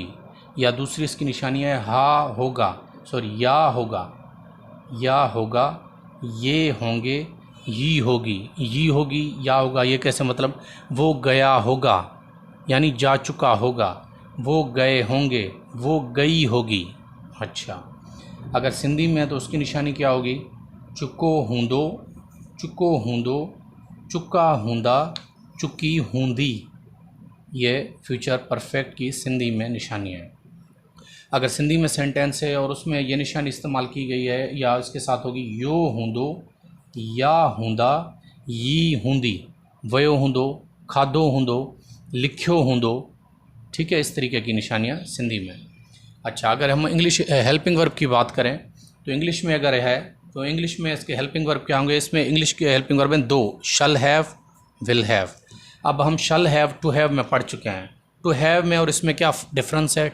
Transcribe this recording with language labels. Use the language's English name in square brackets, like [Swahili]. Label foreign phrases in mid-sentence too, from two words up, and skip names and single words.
[Hindi] या दूसरी इसकी निशानी है या होगा, ये होंगे, ही होगी, या होगा। ये कैसे, मतलब वो गया होगा यानी जा चुका होगा, वो गए होंगे, वो गई होगी। अच्छा, अगर सिंधी में है तो उसकी निशानी क्या होगी [Sindhi] चुको हूंदो, चुका हूंदा, चुकी हूंदी। [Hindi] ये [English] future perfect [Hindi] की सिंधी में निशानी है। अगर सिंधी में सेंटेंस है और उसमें ये निशानी इस्तेमाल की गई है या इसके साथ होगी [Sindhi] यो हूंदो, या हूंदा, यी हूंदी, वयो हूंदो, खाधो हूंदो, लिखियो हूंदो। [Hindi] ठीक है, इस तरीके की निशानियाँ सिंधी में। अच्छा, अगर हम [English] English helping verb [Hindi] की बात करें तो इंग्लिश में अगर है तो इंग्लिश में इसके [English] helping verb [Hindi] क्या होंगे। इसमें इंग्लिश के [English] helping verb [Hindi] हैं दो, [English] shall have, will have. [Hindi] अब हम [English] shall have, to have [Hindi] में पढ़ चुके हैं। [English] to have [Hindi] में और इसमें क्या डिफरेंस है।